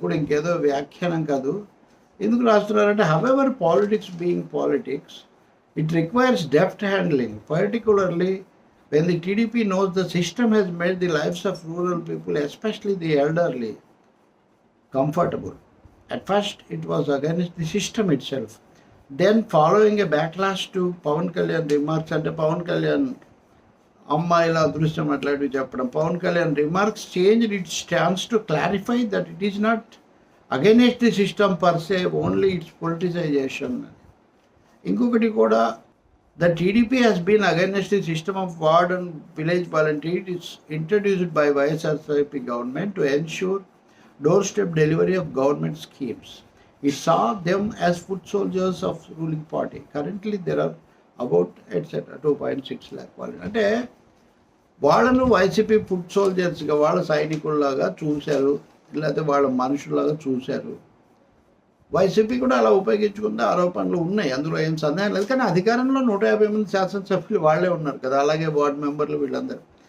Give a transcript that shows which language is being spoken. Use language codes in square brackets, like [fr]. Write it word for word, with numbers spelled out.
[te] అది కూడా ఇంకేదో వ్యాఖ్యానం కాదు. ఎందుకు రాస్తున్నారంటే, [en] However politics being politics, it requires deft handling, particularly when the T D P knows the system has made the lives of rural people, especially the elderly, comfortable. At first, it was against the system itself. Then, following a backlash to Pawan Kalyan remarks, and Pawan Kalyan [te] ammayila adrushtam atlanti cheppadam, [en] Pawan Kalyan remarks changed its stance to clarify that it is not against the system per se, only its politicization. [te] Inkokati kuda, [en] the T D P has been against the system of ward and village volunteers introduced by Y S R C P government to ensure doorstep delivery of government schemes. It saw them as foot soldiers of ruling party. Currently, there are about et cetera two point six lakh volunteers. [te] అంటే వాళ్ళను YCP foot సోల్జర్స్గా, వాళ్ళ సైనికుల్లాగా చూశారు, లేకపోతే వాళ్ళ మనుషుల్లాగా చూశారు. YCP కూడా అలా ఉపయోగించుకున్న ఆరోపణలు ఉన్నాయి, అందులో ఏం సందేహం లేదు. కానీ అధికారంలో నూట యాభై మంది శాసనసభ్యులు వాళ్ళే ఉన్నారు కదా, అలాగే వార్డు మెంబర్లు వీళ్ళందరూ.